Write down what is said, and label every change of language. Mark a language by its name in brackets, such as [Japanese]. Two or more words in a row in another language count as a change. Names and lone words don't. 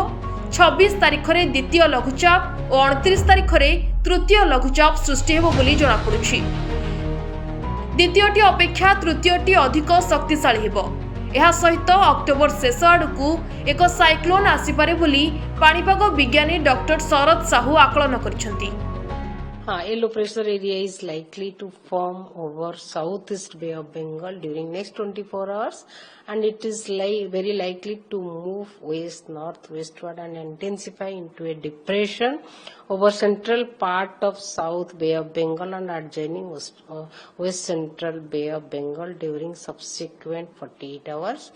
[Odia] 26 ତାରିଖ ରେ ଦ୍ୱିତୀୟ ଲଘୁଚାପ ଓ 29 ତାରିଖ ରେ ତୃତୀୟ ଲଘୁଚାପ ସୃଷ୍ଟି ହେବ ବୋଲି ଜଣା ପଡୁଛି। ଦ୍ୱିତୀୟଟି ଅପେକ୍ଷା ତୃତୀୟଟି ଅଧିକ ଶକ୍ତିଶାଳୀ ହେବ। ଏହା ସହିତ ଅକ୍ଟୋବର ଶେଷ ଆଡ଼କୁ ଏକ ସାଇକ୍ଲୋନ ଆସିପାରେ ବୋଲି ପାଣିପାଗ ବିଜ୍ଞାନୀ ଡକ୍ଟର ଶରଦ ସାହୁ ଆକଳନ କରିଛନ୍ତି। [English] A low pressure area is likely to form over southeast Bay of Bengal during next 24 hours and it is very likely to move west northwestward and intensify into a depression over central part of South Bay of Bengal and adjoining west central Bay of Bengal during subsequent 48 hours.